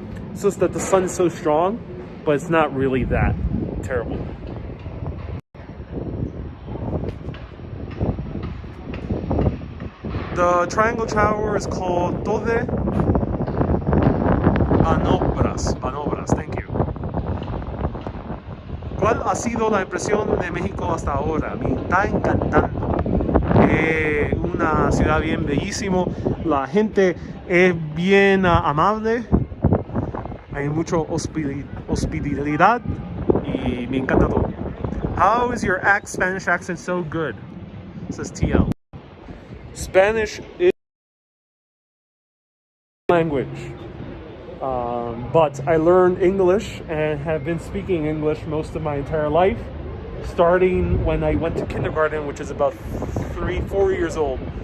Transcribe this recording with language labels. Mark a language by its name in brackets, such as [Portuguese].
[English] It's just that the sun is so strong, but it's not really that terrible. The triangle tower is called Torre Manobras. Thank you. [Spanish] ¿Cuál ha sido la impresión de México hasta ahora? Me está encantando. Una ciudad bien bellísimo. La gente es bien amable. Hay mucha hospitalidad y me encanta todo. [English] How is your Spanish accent so good? Says TL. Spanish is language. But I learned English and have been speaking English most of my entire life, starting when I went to kindergarten, which is about 4 years old.